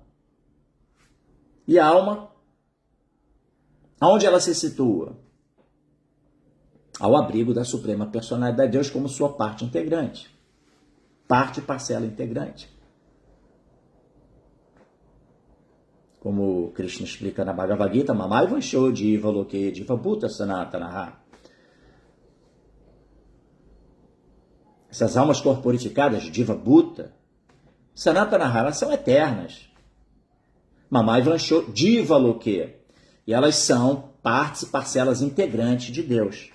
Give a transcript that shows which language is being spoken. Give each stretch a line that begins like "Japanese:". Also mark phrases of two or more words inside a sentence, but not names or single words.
Portuguese: E a alma, aonde ela se situa? Ao abrigo da Suprema Personalidade de Deus como sua parte integrante. Parte e parcela integrante. Como Krishna explica na Bhagavad Gita,
Sanskrit: ममै वंशो जीव लोके जीव भूत सनातनः.
Portuguese: Essas almas corporificadas,
Sanskrit: जीव भूत सनातनः,
Portuguese: elas são eternas.
Sanskrit: ममै वंशो जीव लोके.
Portuguese: E elas são partes e parcelas integrantes de Deus.